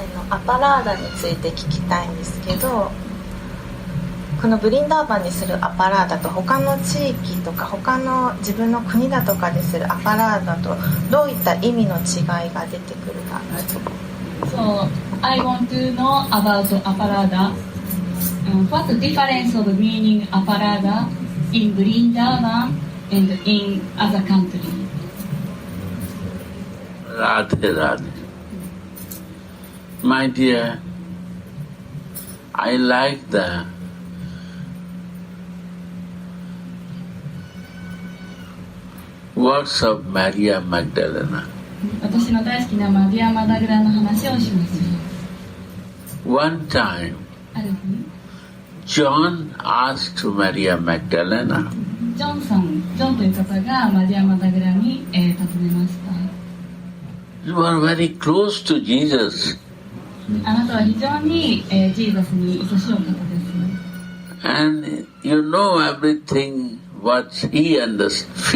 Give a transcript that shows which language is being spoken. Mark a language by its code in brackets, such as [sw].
[ja] アパラーダについて聞きたいんですけど、このブリンダーバンにするアパラーダと他の地域とか他の自分の国だとかでするアパラーダとどういった意味の違いが出てくるか。 [en] So, I want to know about Aparada. What's the difference of meaning Aparada in Vrindavan and in other countries? Radhe, Radhe. My dear, I like the words of Maria Magdalena. [ja] 私の大好きなマリア・マダグラの話をします。 [en] One time, [ja] ある日、 [en] John asked Maria Magdalena, [ja] ジョンという方がマリア・マダグラに、尋ねました。 [en] You are very close to Jesus, [ja] あなたは非常に、ジーザスに愛しいお方です。 [en] and you know everything what he feels.